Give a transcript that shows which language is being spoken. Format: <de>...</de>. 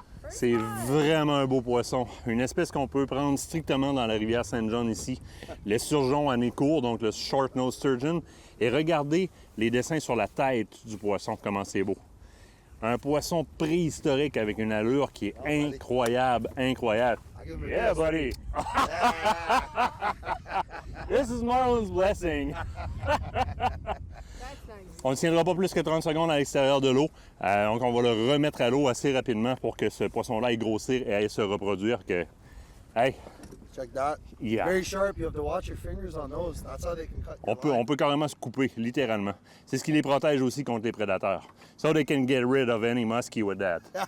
<fr>C'est vraiment un beau poisson. Une espèce qu'on peut prendre strictement dans la rivière Saint-John ici. Les surgeons à nez court, donc le short-nosed sturgeon. Et regardez les dessins sur la tête du poisson, comment c'est beau. Un poisson préhistorique avec une allure qui est incroyable.</fr> <en>Yeah, buddy! This is Marlon's blessing.</en> <fr>On ne tiendra pas plus que 30 secondes à l'extérieur de l'eau. Donc, on va le remettre à l'eau assez rapidement pour que ce poisson-là aille grossir et aille se reproduire.</fr> <en>Hey! Check that. Yeah. Very sharp. You have to watch your fingers on those. That's how they can cut.</en> <fr>On peut carrément se couper, littéralement. C'est ce qui les protège aussi contre les prédateurs.</fr> <en>So they can get rid of any muskie with that.</en>